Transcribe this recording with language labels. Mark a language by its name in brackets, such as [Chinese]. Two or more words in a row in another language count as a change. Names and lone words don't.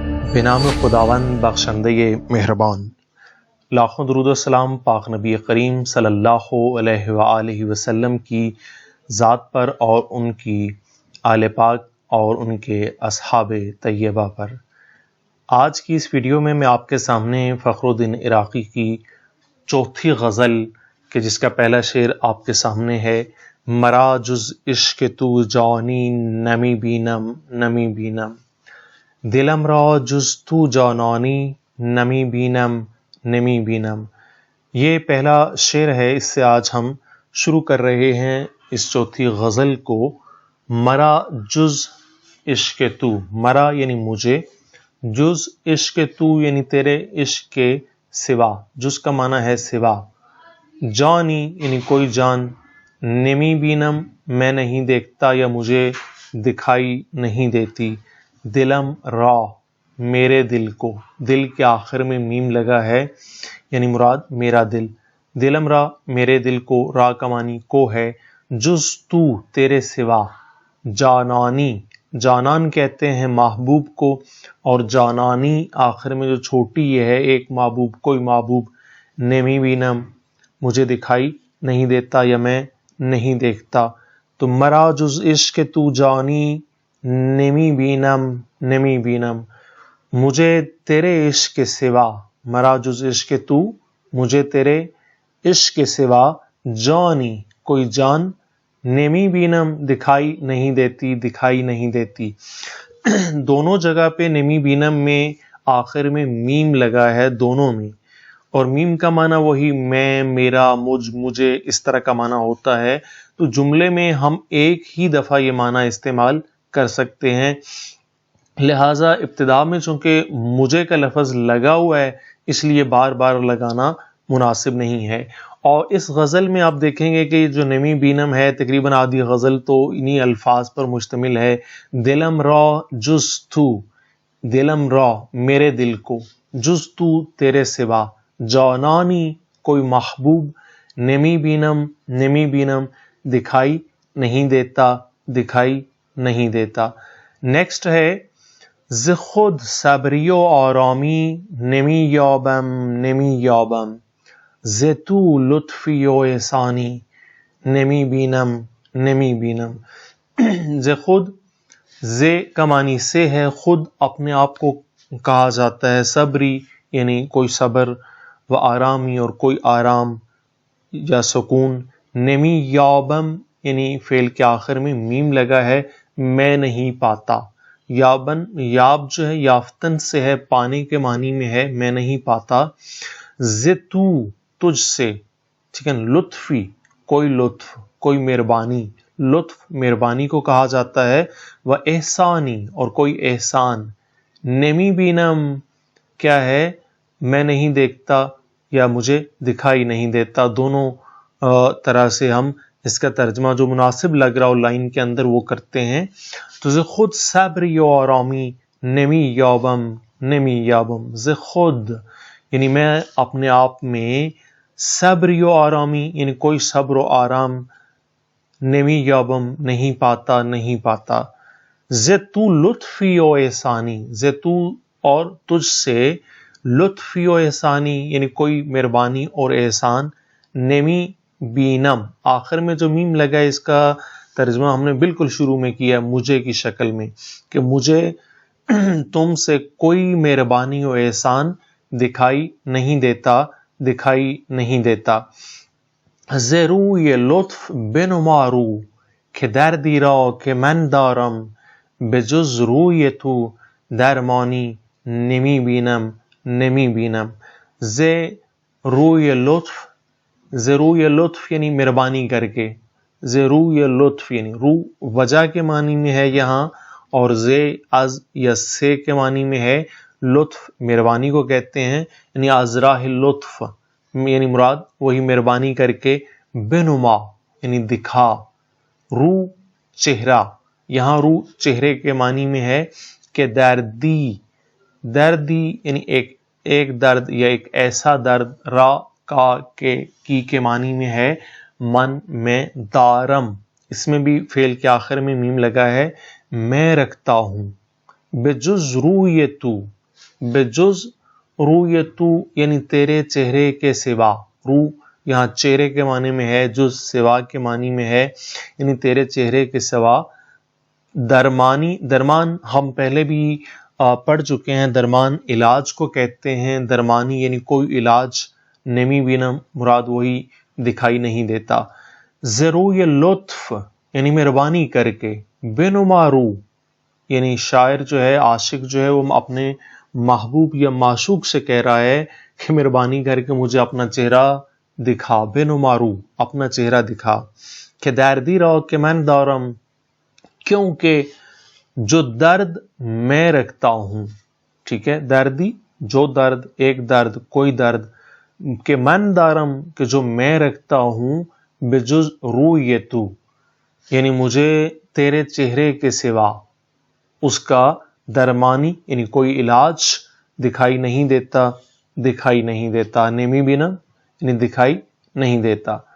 [Urdu] بنام خداوند بخشندہ مہربان، لاکھوں درود و سلام پاک نبی کریم صلی اللہ علیہ وآلہ وسلم کی ذات پر اور ان کی آل پاک اور ان کے اصحاب طیبہ پر۔ آج کی اس ویڈیو میں آپ کے سامنے فخر الدین عراقی کی چوتھی غزل کہ جس کا پہلا شعر آپ کے سامنے ہے: [Persian] مرا جز عشق تو جانی نمی بینم نمی بینم، دلم را جز تو جانانی نمی بینم نمی بینم۔ [Urdu] یہ پہلا شعر ہے، اس سے آج ہم شروع کر رہے ہیں اس چوتھی غزل کو۔ [Persian] مرا جز عشق تو، [Urdu] مرا یعنی مجھے، [Persian] جز عشق تو [Urdu] یعنی تیرے عشق کے سوا، جز کا معنی ہے سوا، جانی یعنی کوئی جان، [Persian] نمی بینم [Urdu] میں نہیں دیکھتا یا مجھے دکھائی نہیں دیتی، [Persian] دلم را [Urdu] میرے دل کو، دل کے آخر میں میم لگا ہے یعنی مراد میرا دل، [Persian] دلم را [Urdu] میرے دل کو، را کا معنی کو ہے، [Persian] جز تو [Urdu] تیرے سوا، جانانی، جانان کہتے ہیں محبوب کو، اور جانانی آخر میں جو چھوٹی یہ ہے ایک محبوب، کوئی محبوب، [Persian] نمی بینم [Urdu] مجھے دکھائی نہیں دیتا یا میں نہیں دیکھتا، تو [Persian] مرا جز عشق تو جانی نمی بینم نمی بینم، [Urdu] مجھے تیرے عشق کے سوا، [Persian] مرا جز عشق تو [Urdu] مجھے تیرے عشق کے سوا، جانی کوئی جان، [Persian] نمی بینم [Urdu] دکھائی نہیں دیتی، دکھائی نہیں دیتی۔ دونوں جگہ پہ [Persian] نمی بینم [Urdu] میں آخر میں میم لگا ہے دونوں میں، اور میم کا معنی وہی میں، میرا، مجھ، مجھے، اس طرح کا معنی ہوتا ہے، تو جملے میں ہم ایک ہی دفعہ یہ معنی استعمال کر سکتے ہیں، لہٰذا ابتدا میں چونکہ مجھے کا لفظ لگا ہوا ہے اس لیے بار بار لگانا مناسب نہیں ہے۔ اور اس غزل میں آپ دیکھیں گے کہ جو [Persian] نمی بینم [Urdu] ہے تقریباً آدھی غزل تو انہی الفاظ پر مشتمل ہے: [Persian] دلم را جز تو، دلم را [Urdu] میرے دل کو، [Persian] جز تو [Urdu] تیرے سوا، جانانی کوئی محبوب، [Persian] نمی بینم نمی بینم [Urdu] دکھائی نہیں دیتا، دکھائی نہیں دیتا۔ نیکسٹ ہے: [Persian] ز خود صبری و آرامی نمی یابم نمی یابم، ز تو لطفی و احسانی نمی بینم نمی بینم۔ ز خود، [Urdu] ز کا معنی سے ہے، خود اپنے آپ کو کہا جاتا ہے، صبری یعنی کوئی صبر، [Persian] و آرامی [Urdu] اور کوئی آرام یا سکون، نمی یابم یعنی فعل کے آخر میں میم لگا ہے، میں نہیں پاتا، یابن، یاب جو ہے یافتن سے ہے، پانے کے معنی میں ہے، میں نہیں پاتا، [Persian] ز تو [Urdu] تجھ سے، ٹھیک ہے، لطفی کوئی لطف، کوئی مہربانی، لطف مہربانی کو کہا جاتا ہے، [Persian] و احسانی [Urdu] اور کوئی احسان، [Persian] نمی بینم [Urdu] کیا ہے، میں نہیں دیکھتا یا مجھے دکھائی نہیں دیتا، دونوں طرح سے ہم اس کا ترجمہ جو مناسب لگ رہا ہو لائن کے اندر وہ کرتے ہیں۔ تو [Persian] ز خود صبری و آرامی نمی یابم نمی یابم، ز خود [Urdu] یعنی میں اپنے آپ میں، [Persian] صبری و آرامی [Urdu] یعنی کوئی صبر و آرام، [Persian] نمی یابم [Urdu] نہیں پاتا نہیں پاتا، [Persian] ز تو لطفی و احسانی، ز تو [Urdu] اور تجھ سے، [Persian] لطفی و احسانی [Urdu] یعنی کوئی مہربانی اور احسان، [Persian] نمی بینم [Urdu] آخر میں جو میم لگا ہے اس کا ترجمہ ہم نے بالکل شروع میں کیا ہے مجھے کی شکل میں، کہ مجھے تم سے کوئی مہربانی و احسان دکھائی نہیں دیتا، دکھائی نہیں دیتا۔ [Persian] ز روی لطف بنمارو که دردی را که من دارم، به جز روی تو درمانی نمی بینم نمی بینم۔ ز روی لطف، ز روی لطف [Urdu] یعنی مہربانی کر کے، [Persian] ز روی لطف [Urdu] یعنی رو وجہ کے معنی میں ہے یہاں، اور ز از یا سے کے معنی میں ہے، لطف مہربانی کو کہتے ہیں، یعنی ازراہ لطف یعنی مراد وہی مہربانی کر کے، بنما یعنی دکھا، رو چہرہ، یہاں رو چہرے کے معنی میں ہے، کہ دردی، دردی یعنی ایک درد یا ایک ایسا درد، را کا کے معنی میں ہے، من میں، دارم اس میں بھی فعل کے آخر میں میم لگا ہے، میں رکھتا ہوں، [Persian] بجز روی تو بجز روی تو [Urdu] یعنی تیرے چہرے کے سوا، رو یہاں چہرے کے معنی میں ہے، جز سوا کے معنی میں ہے، یعنی تیرے چہرے کے سوا درمانی، درمان ہم پہلے بھی پڑھ چکے ہیں، درمان علاج کو کہتے ہیں، درمانی یعنی کوئی علاج، [Persian] نمی بینم [Urdu] مراد وہی دکھائی نہیں دیتا، [Persian] ضروی لطف [Urdu] یعنی مہربانی کر کے، بنمارو یعنی شاعر جو ہے، عاشق جو ہے، وہ اپنے محبوب یا معشوق سے کہہ رہا ہے کہ مہربانی کر کے مجھے اپنا چہرہ دکھا، بنمارو اپنا چہرہ دکھا، [Persian] کہ دردی رو کہ من دارم [Urdu] کیونکہ جو درد میں رکھتا ہوں، ٹھیک ہے، دردی جو درد، ایک درد، کوئی درد، [Persian] کہ من دارم [Urdu] کہ جو میں رکھتا ہوں، [Persian] بجز روی تو [Urdu] یعنی مجھے تیرے چہرے کے سوا، اس کا درمانی یعنی کوئی علاج دکھائی نہیں دیتا، دکھائی نہیں دیتا، [Persian] نمی بینا [Urdu] یعنی دکھائی نہیں دیتا،